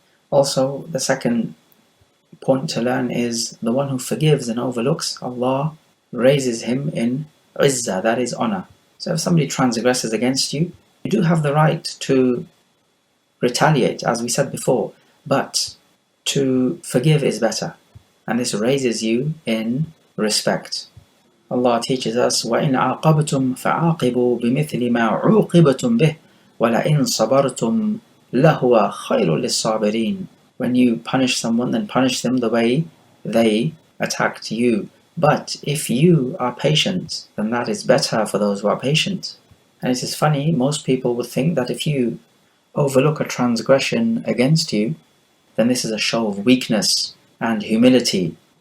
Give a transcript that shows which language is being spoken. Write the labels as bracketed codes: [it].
[en] Also, the second point to learn is the one who forgives and overlooks, Allah raises him in izzah, that is honor. So if somebody transgresses against you, you do have the right to retaliate, as we said before, but to forgive is better, and this raises you in respect. Allah teaches us, [ar] وَإِنْ عَاقَبْتُمْ فَعَاقِبُوا بِمِثْلِ مَا عُوقِبْتُمْ بِهِ وَلَئِنْ صَبَرْتُمْ لَهُوَ خَيْرٌ لِلصَّابِرِينَ. [en] When you punish someone, then punish them the way they attacked you. But if you are patient, then that is better for those who are patient. And it is funny, most people would think that if you overlook a transgression against you, then this is a show of weakness and humility.